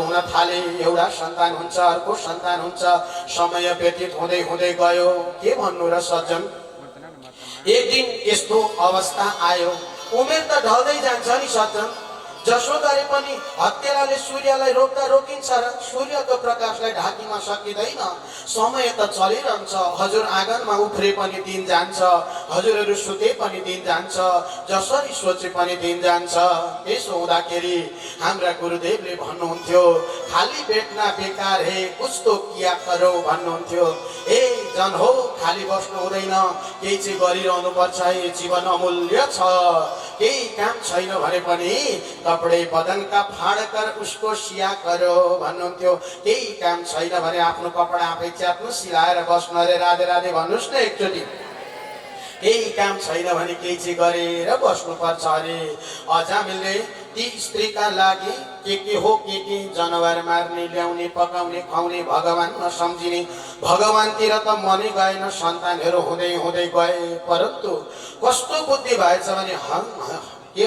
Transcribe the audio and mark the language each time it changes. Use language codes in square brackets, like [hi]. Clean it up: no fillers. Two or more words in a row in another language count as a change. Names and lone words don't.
[ne] एउटा सन्तान हुन्छ, अर्को सन्तान हुन्छ, समय व्यतीत हुँदै हुँदै गयो के भन्नु र सज्जन एक दिन यस्तो अवस्था आयो उमेर त ढल्दै जान्छ नि सज्जन जसो गरे पनि हत्केलाले सूर्यलाई रोक्दा रोकिन्छ र सूर्यको प्रकाशलाई ढाकिन सकिँदैन समय त चलिरहन्छ हजुर आँगनमा उफ्रे पनि दिन जान्छ हजुरहरू सुते पनि दिन जान्छ जसरी सोचे पनि दिन जान्छ त्यसो हुँदाखेरि हाम्रा गुरुदेवले भन्नुहुन्थ्यो [hi] खाली बेट्ना बेकार हे कुछ तो किया करो [ne] भन्नुहुन्थ्यो ए जन हो खाली बस्नु हुँदैन केही चाहिँ गरिरहनु पर्छ है जीवन अमूल्य छ केही काम छैन भने पनि [hi] कपडे बदन का फाड़ कर उसको सिया करो [ne] भन्नुहुन्थ्यो केही काम छैन भने आफ्नो कपडा आफै च्यात्नु सिलाएर बस्नु अरे राधे राधे भन्नुस् न एकचोटि केही काम छैन भने केही चाहिँ गरेर बस्नु पर्छ अरे अजामिलले ती स्त्रीका लागि के हो के जनावर मार्ने ल्याउने पकाउने खुवाउने भगवान नसम्झिने भगवानतिर त मनै गएन सन्तानहरू हुँदै हुँदै गए परन्तु कस्तो बुद्धि भएछ भने के